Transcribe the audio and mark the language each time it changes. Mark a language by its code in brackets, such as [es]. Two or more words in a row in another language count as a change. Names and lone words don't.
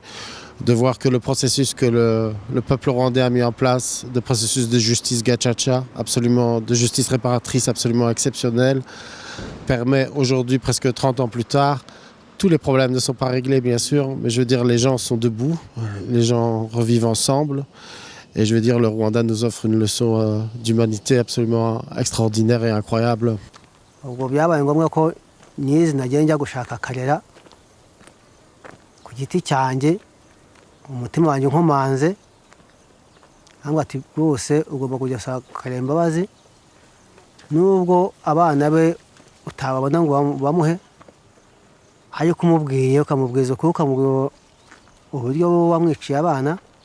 [fr] De voir que le processus que le peuple rwandais a mis en place, le processus de justice gacaca, absolument, de justice réparatrice absolument exceptionnel, permet aujourd'hui, presque 30 ans plus tard, tous les problèmes ne sont pas réglés bien sûr, mais je veux dire les gens sont debout, les gens revivent ensemble et je veux dire le Rwanda nous offre une leçon d'humanité absolument extraordinaire et incroyable. [rw] Ubwo byabaye ngombwa ko nizi nagiye njya gushaka Karera ku giti cyanjye umutima wanjye nkomanze nangwa ati rwose ugomba kujya saka Karera imbabazi nubwo abana be utababona ngo bamuhe ayo kumubwiye ukamubwiza ko ukamubwira uburyo wamwiciye abana